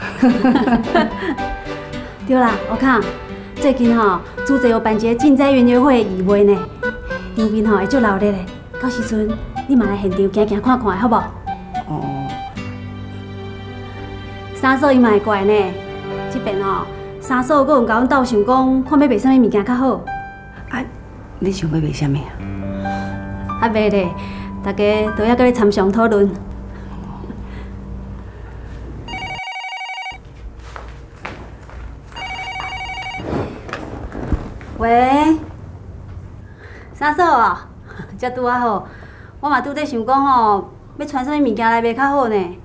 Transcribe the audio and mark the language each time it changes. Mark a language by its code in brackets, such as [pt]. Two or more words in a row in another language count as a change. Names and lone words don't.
[nan] 对啦，我看最近吼主持有办一个赈灾园游会义卖呢，场面吼会足热烈的，到时阵你嘛来现场行行看看，好不？哦。三嫂伊嘛会过来呢，这边吼三嫂阁有甲阮斗想讲，看要卖啥物物件较好。啊，你想要卖啥物啊？还袂咧，大家都要搁咧参详讨论。喂，三嫂啊，遮拄啊好，我嘛拄在想讲吼，要穿啥物物件来卖较好呢？